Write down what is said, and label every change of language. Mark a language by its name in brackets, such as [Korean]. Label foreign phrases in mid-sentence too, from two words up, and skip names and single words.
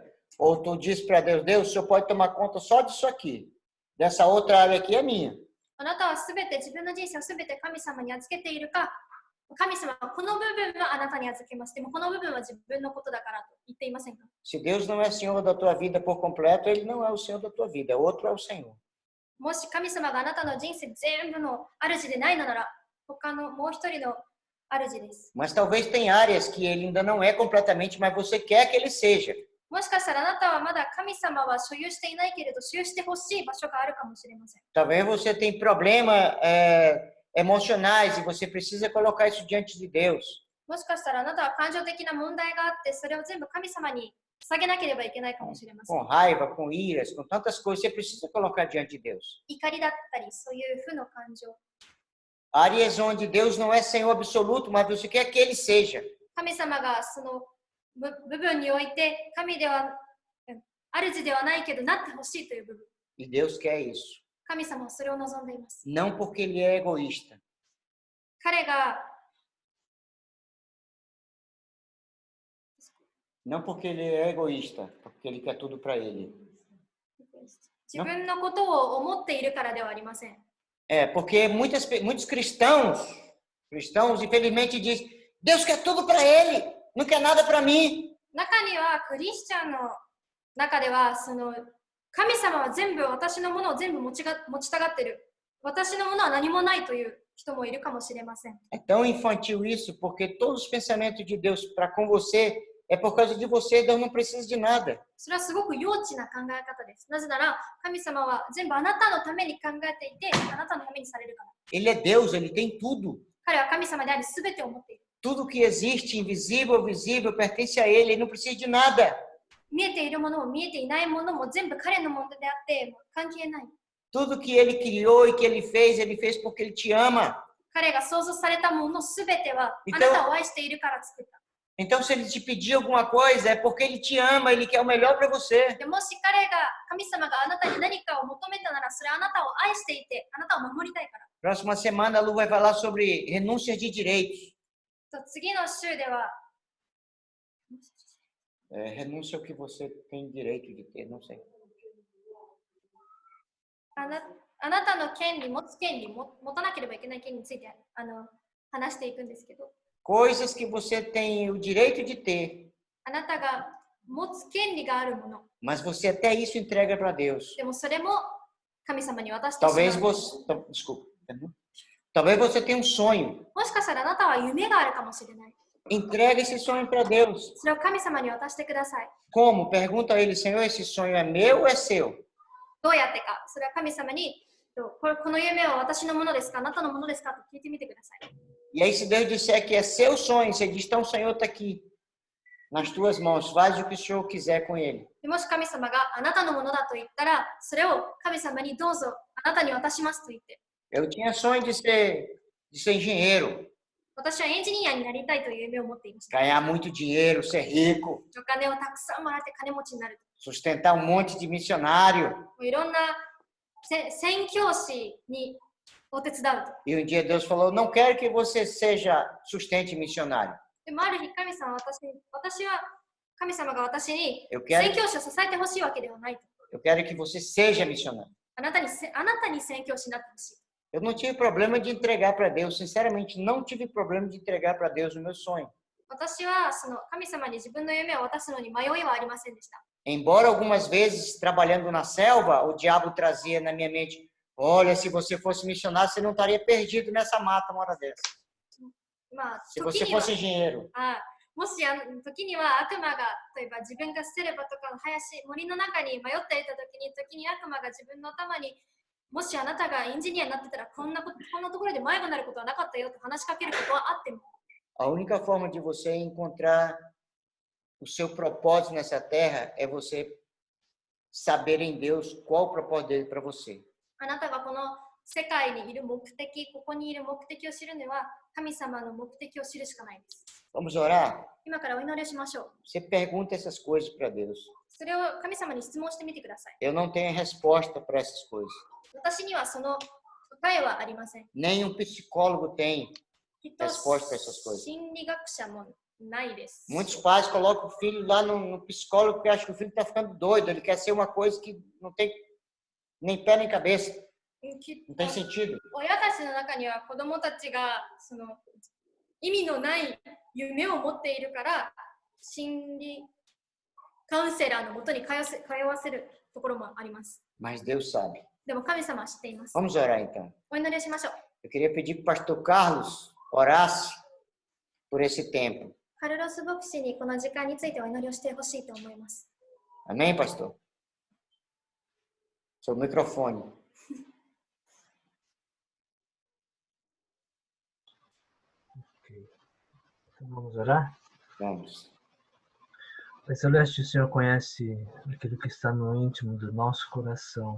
[Portuguese] Ou tu diz para Deus, Deus, o Senhor pode tomar conta só disso aqui. Dessa outra área aqui é minha. [Japanese] あなたはすべて自分の人生をすべて神様に預けているか、神様はこの部分はあなたに預けます。でもこの部分は自分のことだからと言っていませんか？ [Portuguese] Se Deus não é Senhor da tua vida por completo, Ele não é o Senhor da tua vida. Outro é o Senhor. [Japanese] もし神様があなたの人生全部の主でないのなら、他のもう一人の主です。 [Portuguese] Mas talvez tenha áreas que Ele ainda não é completamente, mas você quer que Ele seja. [Japanese] もしかしたらあなたはまだ神様は所有していないけれど、所有してほしい場所があるかもしれません。 [Portuguese] Talvez você tenha problemas emocionais e você precisa colocar isso diante de Deus. [Japanese] もしかしたらあなたは感情的な問題があって、それを全部神様に捧げなければいけないかもしれません。 [Portuguese] Com raiva, com iras, com tantas coisas, você precisa colocar diante de Deus. [Japanese] 怒りだったり、そういう負の感情。 [Portuguese] Áreas onde Deus não é Senhor absoluto, mas você quer que Ele seja. [Japanese] 神様がその部分において、神では、主ではないけど、なってほしいという部分。 [Portuguese] E Deus quer isso. [Japanese] 神様はそれを望んでいます。 [Portuguese] Não porque Ele é egoísta. [Japanese] 彼が [Portuguese] Não porque Ele é egoísta, porque Ele quer tudo para Ele. [Japanese] 自分のことを思っているからではありません。 [Portuguese] Porque muitos cristãos, infelizmente, dizem, Deus quer tudo para Ele, não quer nada para mim. [Japanese] 中にはクリスチャンの中ではその神様は全部私のものを全部持ちたがってる。私のものは何もないという人もいるかもしれません。 [Portuguese] É tão infantil isso, porque todos os pensamentos de Deus para com você é por causa de você, Deus não precisa de nada. [Japanese] それはすごく幼稚な考え方です。なぜなら神様は全部あなたのために考えていて、あなたのためにされるから。 [Portuguese] Ele é Deus, Ele tem tudo. [Japanese] 彼は神様であり全てを持っている。 [Portuguese] Tudo que existe, invisível ou visível, pertence a Ele, Ele não precisa de nada. [Japanese] 見えているものも見えていないものも全部彼のものであって関係ない。 [Portuguese] Tudo que Ele criou e que Ele fez porque Ele te ama. [Japanese] 彼が創造されたものすべてはあ [Portuguese] Então- [Japanese] なたを愛しているから作った。 [Portuguese] Então, se Ele te pedir alguma coisa, é porque Ele te ama, Ele quer o melhor para você. [Japanese] でもし彼が神様があなたに何かを求めたならそれはあなたを愛していてあなたを守りたいから。 [Portuguese] Próxima semana, a Lu vai falar sobre renúncias de direitos. [Japanese] と次の週では [Portuguese] Renúncia ao que você tem direito de ter, não sei. [Japanese] あなたの権利、持つ権利、持たなければいけない権利について話していくんですけど、 [Portuguese] Coisas que você tem o direito de ter, [Japanese] あなたが持つ権利があるもの、 [Portuguese] mas você até isso entrega para Deus. [Japanese] でもそれも神様に渡してしま [Portuguese] Talvez [Japanese] う。 [Portuguese] você, desculpa, talvez você tenha um sonho. [Japanese] もしかしたらあなたは夢があるかもしれない。 [Portuguese] Entrega esse sonho para Deus. [Japanese] それを神様に渡してください。 [Portuguese] Como? Pergunta a Ele, Senhor, esse sonho é meu ou é seu? [Japanese] どうやってか、それは神様に、この夢は私のものですか、あなたのものですかと聞いてみてください。 [Portuguese] E aí, se Deus disser que é seu sonho, você diz, então o Senhor está aqui, nas tuas mãos, faz o que o Senhor quiser com ele. [Japanese] でもし神様があなたのものだと言ったら、それを神様にどうぞあなたに渡しますと言って、 [Portuguese] Eu tinha sonho de ser engenheiro, [Japanese] 私はエンジニアになりたいという夢を持っていました。 [Portuguese] ganhar muito dinheiro, ser rico, [Japanese] お金をたくさんもらって金持ちになる。 [Portuguese] sustentar um monte de missionário. [Japanese] もういろんな宣教師にお手伝うと。 [Portuguese] E um dia Deus falou, não quero que você seja sustente missionário. [Japanese] でもある日神様は神様が私に [Portuguese] Eu quero, [Japanese] 宣教師を支えてほしいわけではないと。 [Portuguese] eu quero que você seja missionário. [Japanese] あなたに宣教師になってほしい。 [Portuguese] Eu não tive problema de entregar para Deus, sinceramente, não tive problema de entregar para Deus o meu sonho. [Japanese] 私はその神様に自分の夢を渡すのに迷いはありませんでした。 [Portuguese] Embora algumas vezes, trabalhando na selva, o diabo trazia na minha mente, olha, se você fosse missionário, você não estaria perdido nessa mata uma hora dessa. [Japanese] まあ、 [Portuguese] Se [Japanese] 時 [Portuguese] você [Japanese] には [Portuguese] fosse engenheiro. [Japanese] もし時には悪魔が例えば自分が捨てればとかの森の中に迷っていた時に悪魔が自分の頭にもしあなたがエンジニアになってたらこんなところで迷子になることはなかったよと話しかけることはあっても [Portuguese] A única forma de você encontrar o seu propósito nessa terra é você saber em Deus qual o propósito dele para você. [Japanese] あなたがこの世界にいる目的、ここにいる目的を知るには神様の目的を知るしかないです。 [Portuguese] Vamos orar? [Japanese] 今からお祈りをしましょう。 [Portuguese] Você pergunta essas coisas para Deus. [Japanese] それを神様に質問してみてください。 [Portuguese] Eu não tenho resposta para essas coisas. [Japanese] 私にはその答えはありません。 [Portuguese] Nem um psicólogo tem. [Japanese] きっと [Portuguese] resposta para essas coisas. [Japanese] 心理学者もないです。 [Portuguese] Muitos pais colocam o filho lá no psicólogo porque acham que o filho está ficando doido. Ele quer ser uma coisa que não tem nem pé nem cabeça. [Japanese] き [Portuguese] Não tem sentido. [Japanese] 親たちの中には子供たちがその意味のない夢を持っているから心理カウンセラーのもとに通わせるところもあります。 [Portuguese] Mas Deus sabe. [Japanese] でも神様は知っています。 [Portuguese] Vamos orar então. [Japanese] お祈りをしましょう。 [Portuguese] Eu queria pedir que o pastor Carlos orasse por esse tempo. [Japanese] カルロス牧師にこの時間についてお祈りをしてほしいと思います。 [Portuguese] Amém, pastor? Seu microfone. Ok. Então vamos orar? Vamos. Pai Celeste, o Senhor conhece aquilo que está no íntimo do nosso coração.